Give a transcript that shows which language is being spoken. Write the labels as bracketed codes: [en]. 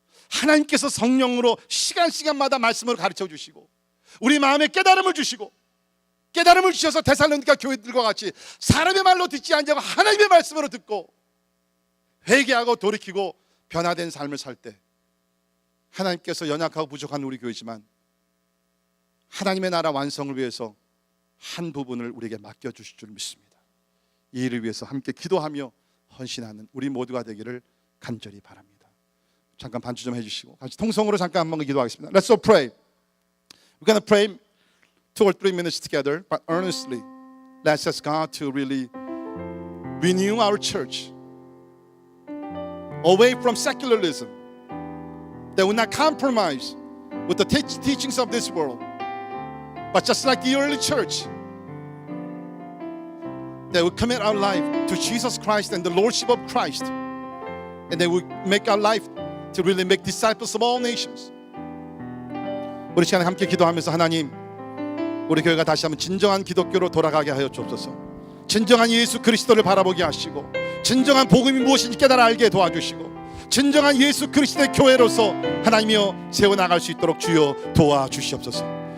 [ko] 하나님께서 성령으로 시간마다 말씀을 가르쳐 주시고 우리 마음에 깨달음을 주시고, 깨달음을 주셔서 데살로니가 교회들과 같이 사람의 말로 듣지 아니하고 하나님의 말씀으로 듣고 회개하고 돌이키고 변화된 삶을 살 때 하나님께서 연약하고 부족한 우리 교회지만 하나님의 나라 완성을 위해서 한 부분을 우리에게 맡겨주실 줄 믿습니다. 이 일을 위해서 함께 기도하며 헌신하는 우리 모두가 되기를 간절히 바랍니다. 잠깐 반주 좀 해주시고 같이 통성으로 잠깐 한번 기도하겠습니다. [en] Let's all pray. We're going to pray 2 or 3 minutes together, but earnestly let's ask God to really renew our church away from secularism, that will not compromise with the teachings of this world, but just like the early church, that will commit our life to Jesus Christ and the Lordship of Christ, and that will make our life to really make disciples of all nations. [ko] 우리 시간에 함께 기도하면서 하나님, 우리 교회가 다시 한번 진정한 기독교로 돌아가게 하여 주옵소서. 진정한 예수 그리스도를 바라보게 하시고 진정한 복음이 무엇인지 깨달아 알게 도와주시고 진정한 예수 그리스도의 교회로서 하나님이여 세워나갈 수 있도록 주여 도와주시옵소서.